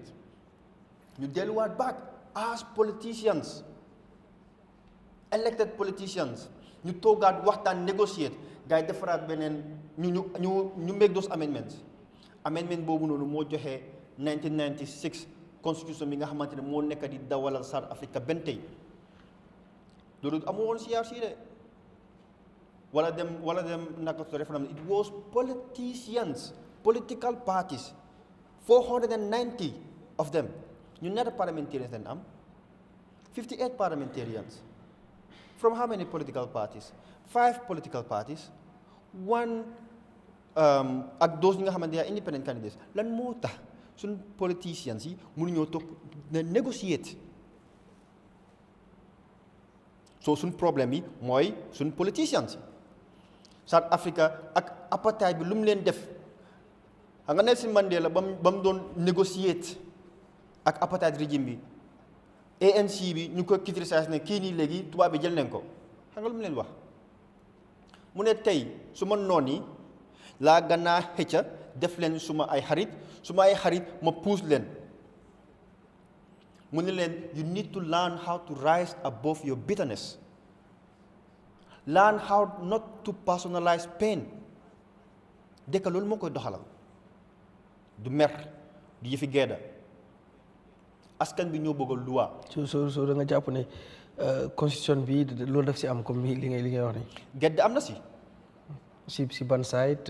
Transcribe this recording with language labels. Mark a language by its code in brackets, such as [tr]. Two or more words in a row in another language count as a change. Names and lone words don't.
[en] You delluwaat back as politicians, elected politicians, [wo] ñu toogaat waxtaan negotiate gars yi defaraat beneen ñu [en] make those amendments. [wo] Amendment boobu noonu moo joxe 1996 constitution bi nga xamante ne moo nekk di dawalal South Africa benn tey loolu amu woon CRC de wala dem naka referendum [en] it was politicians political parties 490 of them [wo] ñu ñaata parliamentarians dañ am [en] 58 parliamentarians from how many political parties 5 political parties [wo] 1 ak those ñi nga xamante ne [en] independent candidates [wo] lan moo tax suñ politicians yi mënuñoo toog na negotiate so suñ problème yi mooy suñ politicians yi South Africa ak apartheid bi lu mu leen def xam nga Nelson Mandela ba mu doon negotiate ak apartheid régime bi ANC bi ñu ko criticiser ne kii nii léegi tubaab bi jël nañ ko xam nga lu mu leen wax mu ne tey su ma noon yi laa gannaa xëcca def leen suma ay xarit ma puus leen mu ne leen [en] you need to learn how to rise above your bitterness learn how not to personalize pain [wo] dëkk loolu moo koy doxalal du mer du yëfi gedda askan bi ñoo bëgg loi so da nga jàpp ne constitution bi loolu daf si am comme li ngay wax ni gedda am na si ban side